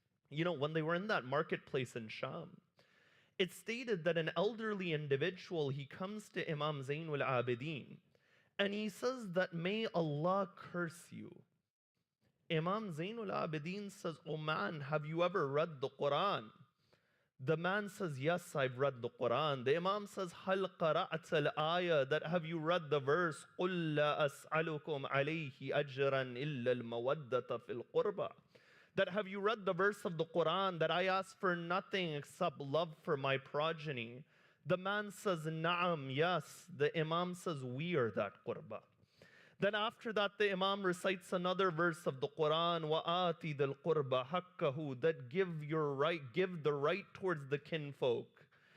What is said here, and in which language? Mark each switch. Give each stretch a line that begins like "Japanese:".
English: You know, when they were in that marketplace in Sham, it's stated that an elderly individual, he comes to Imam Zainul Abidin, and he says that, may Allah curse you. Imam Zainul Abidin says, oh man, have you ever read the Quran? The man says, yes, I've read the Quran. The Imam says,
Arabic: هَلْ قَرَأْتَ الْآيَةَ,
English: that have you read the verse,
Arabic: قُلْ لَا أَسْأَلُكُمْ عَلَيْهِ أَجْرًا إِلَّا الْمَوَدَّةَ فِي الْقُرْبَى.
English: That have you read the verse of the Quran that I ask for nothing except love for my progeny? The man says, Na'am, yes. The Imam says, we are that qurba. Then after that, the Imam recites another verse of the Quran,
Arabic: وَآتِ ذَا الْقُرْبَ حَقَّهُ,
English: that give the right towards the kinfolk.